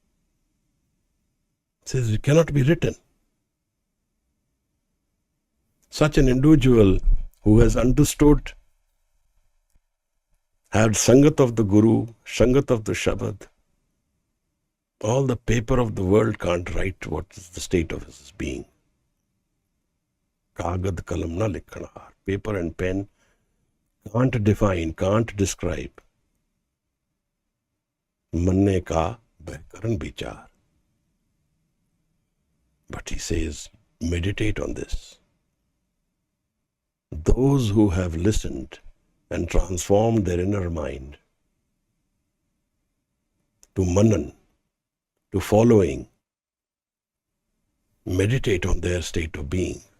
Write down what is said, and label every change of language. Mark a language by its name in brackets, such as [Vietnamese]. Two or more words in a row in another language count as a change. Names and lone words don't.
[English] Says it cannot be written. Such an individual who has understood, had Sangat of the Guru, Sangat of the Shabad, all the paper of the world can't write what is the state of his being. [Punjabi] ਕਾਗਦਿ ਕਲਮ ਨ ਲਿਖਣਹਾਰੁ. [English] Paper and pen can't define, can't describe. [Punjabi] ਮੰਨੇ ਕਾ ਬਹਿ ਕਰਨਿ ਵੀਚਾਰੁ. [English] But he says, meditate on this. Those who have listened and transformed their inner mind to manan, to following, meditate on their state of being.